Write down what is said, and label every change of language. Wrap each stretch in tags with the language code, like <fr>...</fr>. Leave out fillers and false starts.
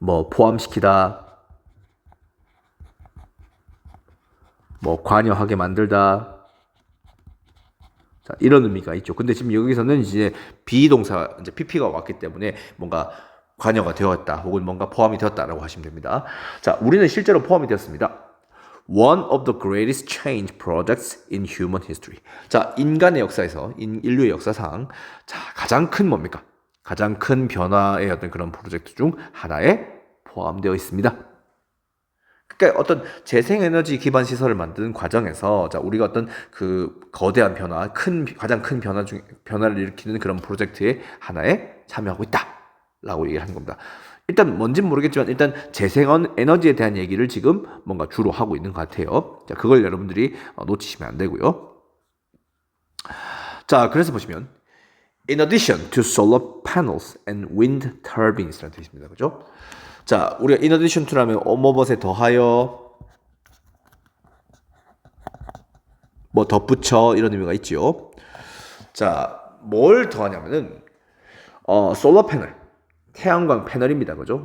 <ko>포함시키다, 관여하게 만들다. 자, 이런 의미가 있죠. 근데 지금 여기서는 이제 비동사, 이제 pp가 왔기 때문에 뭔가 관여가 되었다, 혹은 뭔가 포함이 되었다라고 하시면 됩니다. 자, 우리는 실제로 포함이 되었습니다.</ko> <en>One of the greatest change projects in human history.</en> <ko>자, 인간의 역사에서, 인류의 역사상, 자, 가장 큰 뭡니까? 가장 큰 변화의 어떤 그런 프로젝트 중 하나에 포함되어 있습니다. 그러니까 어떤 재생에너지 기반 시설을 만드는 과정에서, 자, 우리가 어떤 그 거대한 가장 큰 변화를 일으키는 그런 프로젝트의 하나에 참여하고 있다라고 얘기를 하는 겁니다. 일단 뭔진 모르겠지만 일단 재생에너지에 대한 얘기를 지금 뭔가 주로 하고 있는 것 같아요. 자, 그걸 여러분들이 놓치시면 안 되고요. 자, 그래서 보시면</ko> <en>in addition to solar panels and wind turbines</en> <ko>라는 뜻이 있습니다. 그죠? 자, 우리가 in addition to라면 뭐뭐에 더하여, 뭐 덧붙여, 이런 의미가 있죠. 자, 뭘 더하냐면은 솔라 패널, 태양광 패널입니다. 그죠?</ko>